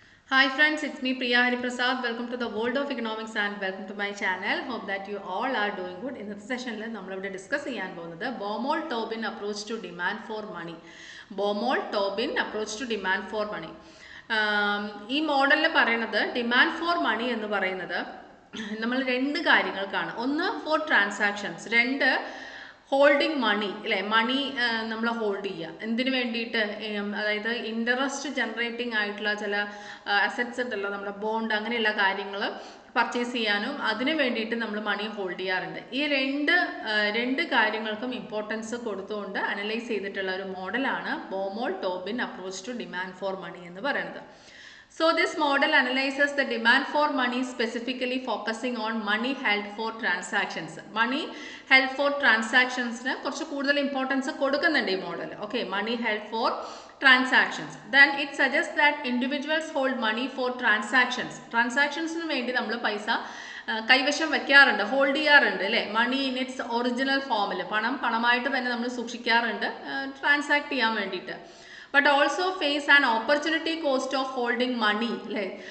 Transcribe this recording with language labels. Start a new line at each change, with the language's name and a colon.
English: Hi friends, it's me Priya Hariprasad. Welcome to the world of economics and welcome to my channel. Hope that you all are doing good. In this session, we will discuss the Baumol-Tobin approach to demand for money. Baumol-Tobin approach to demand for money.
Malayalam: ഈ മോഡലിൽ പറയുന്നത് demand for money എന്ന് പറയുന്നത് നമ്മൾ രണ്ട് കാര്യങ്ങൾക്കാണ്. ഒന്ന് four transactions, രണ്ട് holding മണി അല്ലേ. മണി നമ്മൾ ഹോൾഡ് ചെയ്യുക എന്തിനു വേണ്ടിയിട്ട്, അതായത് ഇൻട്രസ്റ്റ് ജനറേറ്റിംഗ് ആയിട്ടുള്ള ചില അസറ്റ്സ് ഉണ്ടല്ലോ, നമ്മുടെ ബോണ്ട് അങ്ങനെയുള്ള കാര്യങ്ങൾ പർച്ചേസ് ചെയ്യാനും അതിനു വേണ്ടിയിട്ട് നമ്മൾ മണി ഹോൾഡ് ചെയ്യാറുണ്ട്. ഈ രണ്ട് കാര്യങ്ങൾക്കും ഇമ്പോർട്ടൻസ് കൊടുത്തുകൊണ്ട് അനലൈസ് ചെയ്തിട്ടുള്ള ഒരു മോഡലാണ് ബോമോൾ-ടോബിൻ approach to demand for money എന്ന് പറയുന്നത്.
English: So this model analyzes the demand for money, specifically focusing on money held for transactions. Money held for transactions
Malayalam: ne കുറച്ച് കൂടുതൽ ഇമ്പോർട്ടൻസ് കൊടുക്കുന്നുണ്ട് ഈ model.
English: Okay, money held for transactions. Then it suggests that individuals hold money for transactions.
Malayalam: Transactionsന് വേണ്ടി നമ്മൾ പൈസ കൈവശം വെക്കാറുണ്ട്, hold ചെയ്യാറുണ്ട് അല്ലേ.
English: money in its original
Malayalam: ഫോമിൽ പണമായിട്ട് തന്നെ നമ്മൾ സൂക്ഷിക്കാറുണ്ട് ട്രാൻസാക്ട് ചെയ്യാൻ വേണ്ടിയിട്ട്.
English: but also face an opportunity cost of holding money
Malayalam: അല്ലേ.